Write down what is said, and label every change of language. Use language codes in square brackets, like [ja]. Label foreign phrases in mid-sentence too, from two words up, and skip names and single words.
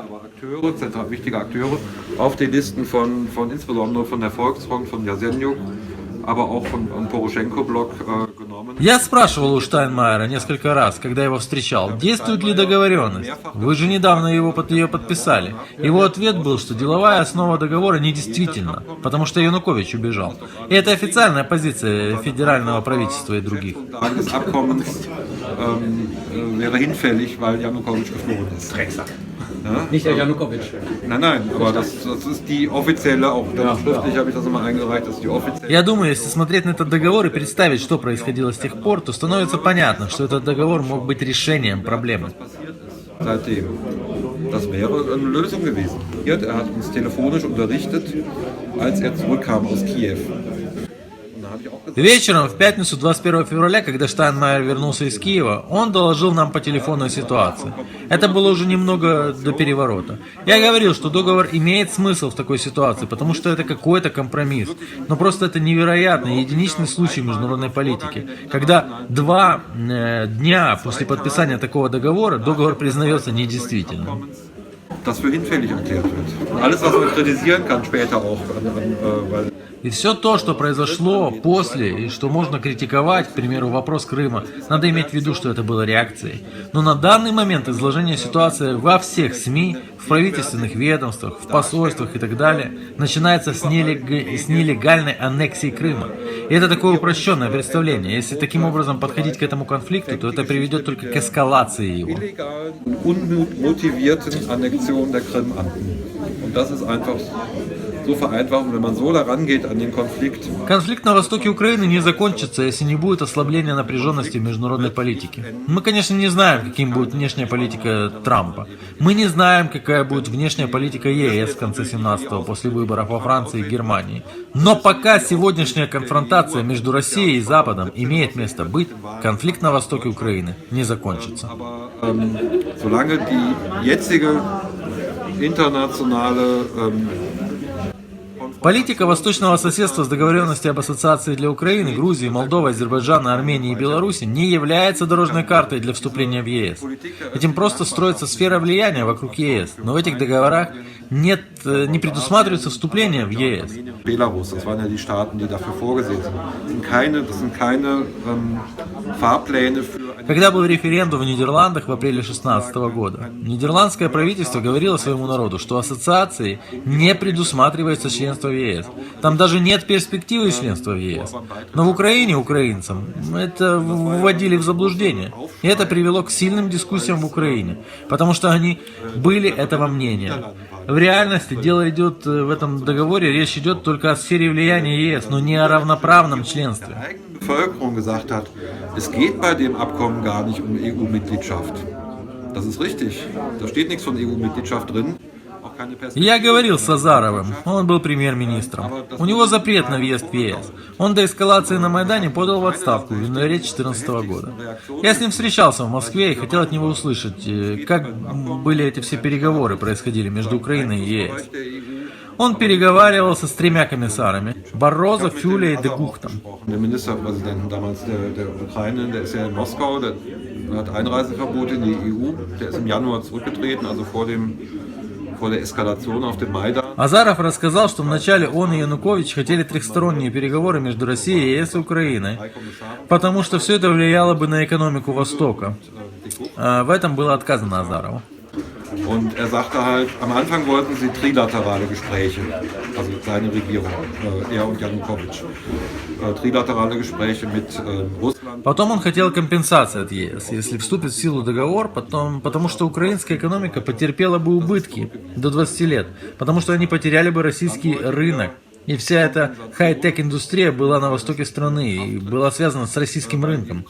[ru] Я спрашивал у Штайнмайера несколько раз, когда его встречал, действует ли договоренность. Вы же недавно ее подписали. Его ответ был, что деловая основа договора недействительна, потому что Янукович убежал. И это официальная позиция федерального правительства и других. [de] Nicht der Janukowitsch. Nein, aber das ist die offizielle, auch schriftlich habe ich das immer eingereicht, das ist die offizielle. [ru] Я думаю, если смотреть на этот договор и представить, что происходило с тех пор, то становится понятно, что этот договор мог быть решением проблемы. [de] Das wäre eine Lösung gewesen. Er hat uns telefonisch unterrichtet, als er zurückkam aus Kiew. [ru] Вечером в пятницу 21 февраля, когда Штайнмайер вернулся из Киева, он доложил нам по телефону о ситуации. Это было уже немного до переворота. Я говорил, что договор имеет смысл в такой ситуации, потому что это какой-то компромисс. Но просто это невероятный, единичный случай международной политики, когда 2 дня после подписания такого договора договор признается недействительным. [de] Das für hinfällig erklärt wird. Alles, was man kritisieren kann später auch, weil [ru] И все то, что произошло после, и что можно критиковать, к примеру, вопрос Крыма, надо иметь в виду, что это было реакцией. Но на данный момент изложение ситуации во всех СМИ, в правительственных ведомствах, в посольствах и так далее, начинается с нелегальной аннексии Крыма. И это такое упрощенное представление. Если таким образом подходить к этому конфликту, то это приведет только к эскалации его. [de] Unmotivierten Annexion der Krim-Anden. Und das ist einfach so vereinfacht, wenn man so daran geht an den Konflikt. [ru] Конфликт на востоке Украины не закончится, если не будет ослабления напряженности в международной политике. Мы, конечно, не знаем, каким будет внешняя политика Трампа. Мы не знаем, какая будет внешняя политика ЕС в конце 17-го, после выборов во Франции и Германии. Но пока сегодняшняя конфронтация между Россией и Западом имеет место быть, конфликт на востоке Украины не закончится. [de] Solange die jetzige internationale [ru] Политика восточного соседства с договоренностью об ассоциации для Украины, Грузии, Молдовы, Азербайджана, Армении и Беларуси не является дорожной картой для вступления в ЕС. Этим просто строится сфера влияния вокруг ЕС, но в этих договорах не предусматривается вступление в ЕС. [de] Belarus, das waren ja die Staaten, die dafür vorgesehen sind. Das sind keine Fahrpläne für [ru] Когда был референдум в Нидерландах в апреле 2016 года, нидерландское правительство говорило своему народу, что ассоциации не предусматривается членство в ЕС. Там даже нет перспективы членства в ЕС. Но в Украине украинцам это вводили в заблуждение. И это привело к сильным дискуссиям в Украине, потому что они были этого мнения. В реальности дело идет в этом договоре, речь идет только о сфере влияния ЕС, но не о равноправном членстве. [de] Bevölkerung gesagt hat, es geht bei dem Abkommen gar nicht um EU-Mitgliedschaft. Das ist richtig. Da steht nichts von EU-Mitgliedschaft drin. [ru] Я говорил с Азаровым, он был премьер-министром. У него запрет на въезд в ЕС. Он до эскалации на Майдане подал в отставку в январе 2014 года. Я с ним встречался в Москве и хотел от него услышать, как были эти все переговоры происходили между Украиной и ЕС. Он переговаривался с 3 комиссарами – Баррозо, Фюле и де Гухтом. [de] Der Ministerpräsident damals der Ukraine, der ist ja in Moskau, der hat Einreiseverbot in die EU, der ist im Januar zurückgetreten, also vor der Eskalation auf dem Maidan. [ru] Азаров рассказал, что вначале он и Янукович хотели трехсторонние переговоры между Россией, ЕС и Украиной, потому что все это влияло бы на экономику Востока. В этом было отказано Азарову. [de] Und er sagte halt, am Anfang wollten sie trilaterale Gespräche, also seine Regierung, er und Janukowitsch. Trilaterale Gespräche mit Russland. [ru] Потом он хотел компенсации от ЕС, если вступит в силу договор, потому что украинская экономика потерпела бы убытки до 20 лет, потому что они потеряли бы российский рынок. И вся эта хай-тек индустрия была на востоке страны и была связана с российским рынком.